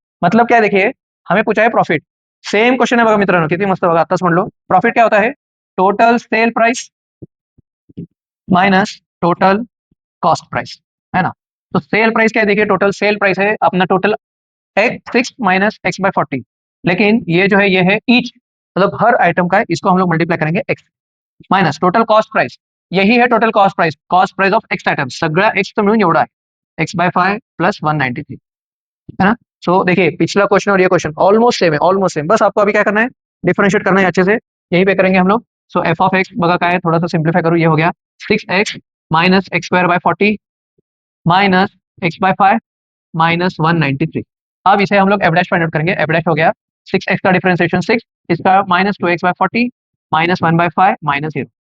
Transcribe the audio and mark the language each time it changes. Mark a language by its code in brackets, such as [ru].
[hi] मतलब क्या है, देखिए हमें पूछा है प्रॉफिट, सेम क्वेश्चन है [mr] बघा मित्रांनो, किती मस्त बघा, आताच म्हणलो [hi] प्रॉफिट क्या होता है, total sale price minus total cost price, है ना। तो सेल प्राइस क्या है, देखिए टोटल सेल प्राइस है अपना, टोटल 6 माइनस एक्स बाय 40, लेकिन ये जो है ये है ईच, मतलब हर आइटम का है, इसको हम लोग मल्टीप्लाई करेंगे x minus total cost price. यही है total cost price of x item. [mr] सगळा एक्स तो मिळून एवढा आहे, एक्स बाय 5 प्लस 193, है ना. [hi] सो देखिए पिछला क्वेश्चन और ये क्वेश्चन ऑलमोस्ट सेम है, ऑलमोस्ट सेम. बस आपको अभी क्या करना है, डिफरेंशिएट करना है अच्छे से. यहीं पे करेंगे हम लोग. सो एफ ऑफ एक्स बघा काय है, थोड़ा सा सिंप्लीफाई करूँ, ये हो गया 6x minus x square by 40 minus x bye 5 minus 193. अब इसे हम लोग एफ डैश फाइंड आउट करेंगे. एफ डैश हो गया 6x का डिफरेंशिएशन 6, इसका minus 2x bye 40 minus 1 bye 5 minus 0.